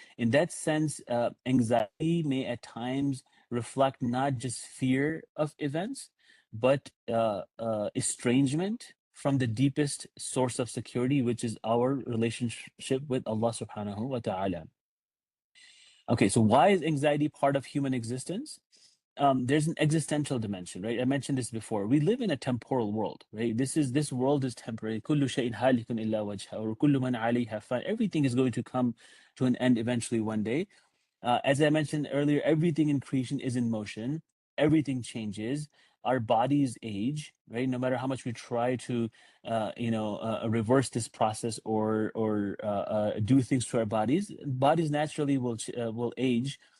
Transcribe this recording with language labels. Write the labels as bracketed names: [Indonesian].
[English] In that sense, anxiety may at times reflect not just fear of events but estrangement from the deepest source of security, which is our relationship with Allah subhanahu wa ta'ala. Okay, so why is anxiety part of human existence? There's an existential dimension, right? I mentioned this before. We live in a temporal world, right? This world is temporary. [Arabic] كل شيء هالك إلا وجهه, [English] or [Arabic] كل من عليها فان. [English] Everything is going to come to an end eventually one day. As I mentioned earlier, everything in creation is in motion. Everything changes. Our bodies age, right? No matter how much we try to, reverse this process or do things to our bodies, bodies naturally will age.